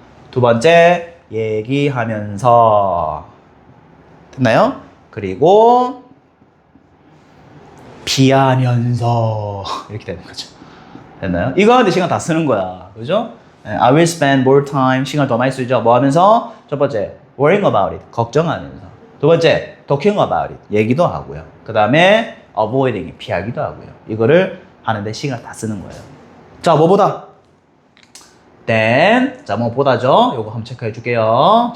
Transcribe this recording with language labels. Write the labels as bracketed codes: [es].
[ko] 두 번째, 얘기하면서. 됐나요? 그리고 피하면서 이렇게 되는 거죠. 됐나요? 이거 하는데 시간 다 쓰는 거야. 그죠? [en] I will spend more time. [ko] 시간 더 많이 쓰죠. 뭐 하면서? [en] 첫 번째, worrying about it. [ko] 걱정하면서. [en] 두 번째, talking about it. [ko] 얘기도 하고요. 그 다음에 [en] avoiding it. [ko] 피하기도 하고요. 이거를 하는데 시간 다 쓰는 거예요. 자, 뭐보다? then. 자, 뭐보다죠? 요거 한번 체크해 줄게요.